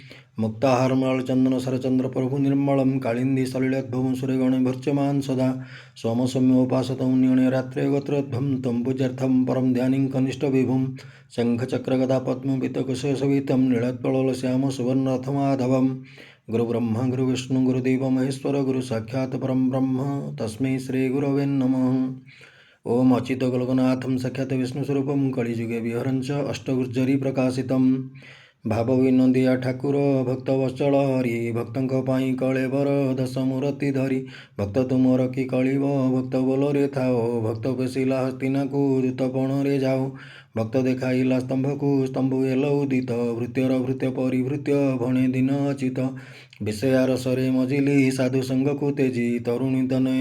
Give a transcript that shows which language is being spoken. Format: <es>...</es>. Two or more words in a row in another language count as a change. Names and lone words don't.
<sa>मुक्ताहारमलचन्दनशरचन्द्रप्रभुनिर्मलं काळिन्दी सलिलद्भवं सूर्यगणैर्भर्च्यमान् सदा सोमसौम्योपासतं न्यूने रात्रे गोत्रोद्भं तं पूज्यार्थं परं ध्यानिं कनिष्ठविभुं शङ्खचक्रगदापद्मपितकुशसवितं नीलत्पलोलश्यामसुवर्णरथमाधवम् गुरुब्रह्मा गुरुविष्णु गुरुदेव महेश्वर गुरु साक्षात् परं ब्रह्म तस्मै श्री गुरवे नमः। ओम अच्युत गोलकनाथं साक्षात् विष्णुस्वरूपं कलिजुगे विहरञ्च अष्टगुर्जरी प्रकाशितं भावविनोदिया ठाकुर भक्तवत्सल हरि</sa> <or>भक्तଙ୍କ ପାଇଁ କଳେବର ଦଶ ମୂରତି ଧରି ଭକ୍ତ ତୁମର କି କଳିବ ଭକ୍ତ ବୋଲରେ ଥାଅ ଭକ୍ତ ପେଶିଲା ହସ୍ତିନାକୁ ଦୂତପଣରେ ଯାଅ ଭକ୍ତ ଦେଖାଇଲା ସ୍ତମ୍ଭକୁ ସ୍ତମ୍ଭ ଏଲ ଉଦିତ ଭୃତ୍ୟର ଭୃତ୍ୟ ପରିଭୃତ୍ୟ ଭଣେ ଦିନ ଅଚ୍ୟୁତ ବିଷୟା ରସରେ ମଜିଲି ସାଧୁ ସଙ୍ଗକୁ ତେଜି ତରୁଣୀ ତନୟା</or>